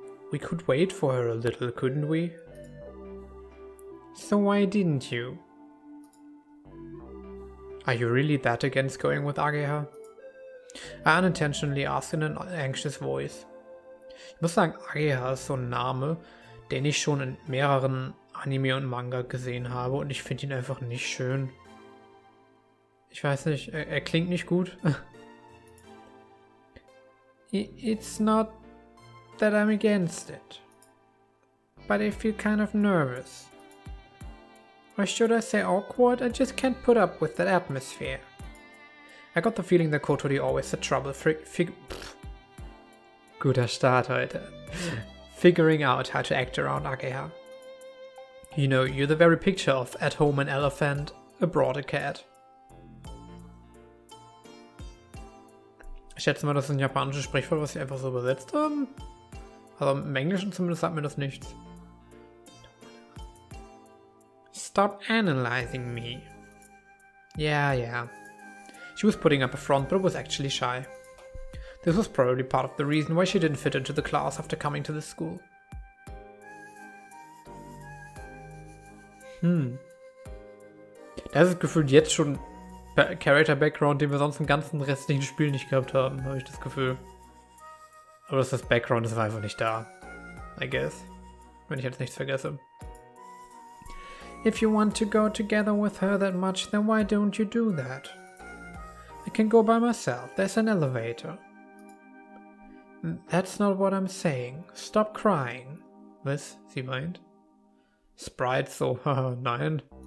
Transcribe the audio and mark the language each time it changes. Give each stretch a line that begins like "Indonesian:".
English: We could wait for her a little, couldn't we? So why didn't you? Are you really that against going with Ageha? I unintentionally asked in an anxious voice.
German: Ich muss sagen, Ageha ist so ein Name, den ich schon in mehreren Anime und Manga gesehen habe und ich finde ihn einfach nicht schön. Ich weiß nicht, er klingt nicht gut.
English: It's not that I'm against it, but I feel kind of nervous. Or should I say awkward? I just can't put up with that atmosphere. I got the feeling that Kotori always had trouble
German: guter Start heute.
English: Figuring out how to act around Ageha. You know, you're the very picture of at home an elephant, abroad a cat.
German: Ich schätze mal, das ist ein japanisches Sprichwort, was sie einfach so übersetzt haben. Also im Englischen zumindest sagt mir das nichts.
English: Stop analyzing me. Yeah. She was putting up a front, but was actually shy. This was probably part of the reason why she didn't fit into the class after coming to the school.
German: Das ist gefühlt jetzt schon Character-Background, den wir sonst im ganzen restlichen Spiel nicht gehabt haben, habe ich das Gefühl. Aber das Background ist einfach nicht da.
English: I guess.
German: Wenn ich jetzt nichts vergesse.
English: If you want to go together with her that much, then why don't you do that? I can go by myself. There's an elevator. That's not what I'm saying. Stop crying.
German: Was? Sie meint? Sprite so, haha, nein.